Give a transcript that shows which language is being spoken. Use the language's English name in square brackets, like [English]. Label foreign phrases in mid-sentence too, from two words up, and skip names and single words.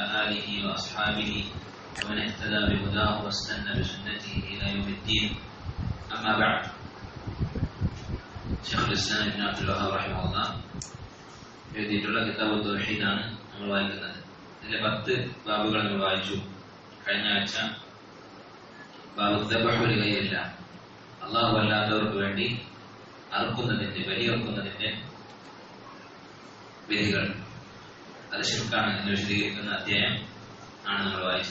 [Arabic] آله وأصحابه ومن اهتدى بهداه واستنى بسنته إلى يوم الدين. أما بعد. شيخ الإسلام ابن عبد الوهاب رحمه الله [Malayalam] എഴുതിയിട്ടുള്ള കിതാബ് തൗഹീദാണ് നമ്മൾ വായിക്കുന്നത്. ഇതിലെ 10 ബാബുകൾ നമ്മൾ വായിച്ചു. കഴിഞ്ഞ ആഴ്ച [Arabic] باب الذبح لغير الله, [Malayalam] അല്ലാഹു അല്ലാത്തവർക്ക് വേണ്ടി അറുക്കുന്നതിന്റെ ബലിയറുക്കുന്നതിന്റെ വിധികൾ, അത് ശിർക്കാണ് എന്ന് വിശദീകരിക്കുന്ന അധ്യായം ആണ് നമ്മൾ വായിച്ചത്.